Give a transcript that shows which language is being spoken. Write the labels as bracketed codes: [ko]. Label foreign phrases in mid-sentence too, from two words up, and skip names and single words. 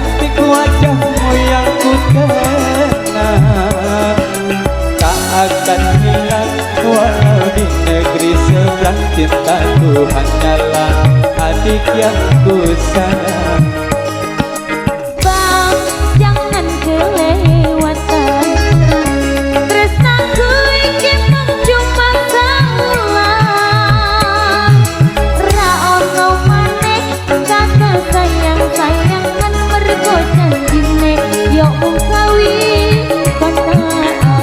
[id] wajahmu yang ku kenang tak akan hilang walau di negeri seberang. Cintaku hanyalah adik yang ku sayang. Bang, jangan kelewatan, [jv] tresnaku iki mung cuma salah. Ra ono maneh kata sayang-sayangan mergo janjine yo mung kawitan.